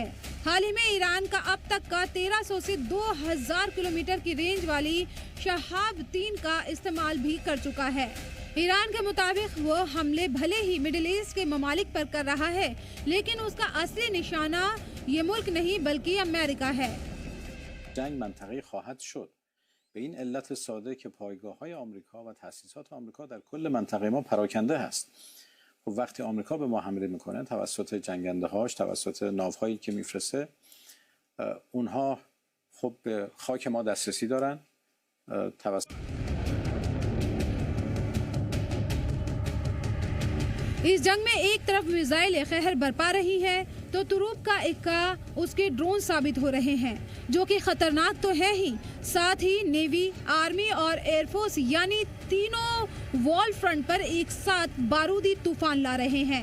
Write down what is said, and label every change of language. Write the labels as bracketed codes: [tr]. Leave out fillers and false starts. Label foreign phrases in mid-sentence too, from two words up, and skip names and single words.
[hi] हाल ही में ईरान का अब तक का 1300 से 2000 किलोमीटर की रेंज वाली शहाब 3 का इस्तेमाल भी कर चुका है। ईरान के मुताबिक वो हमले भले ही मिडिल ईस्ट के ममालिक पर कर रहा है, लेकिन उसका असली निशाना ये मुल्क नहीं बल्कि अमेरिका है। [fa] جنگ منطقه‌ای خواهد شد. به این علت ساده که پایگاه‌های آمریکا و تأسیسات آمریکا در کل منطقه ما پراکنده هست. خب وقتی آمریکا به ما حمله میکنه توسط جنگنده‌هاش، توسط ناوهایی که میفرسته، اونها خب به خاک ما دسترسی دارن. [hi] इस जंग में एक तरफ मिसाइलें कहर बरपा रही है तो तुरुप का इक्का उसके ड्रोन साबित हो रहे हैं, जो कि खतरनाक तो है ही, साथ ही नेवी, आर्मी और एयरफोर्स यानी तीनों [en] war front [hi] पर एक साथ बारूदी तूफान ला रहे हैं।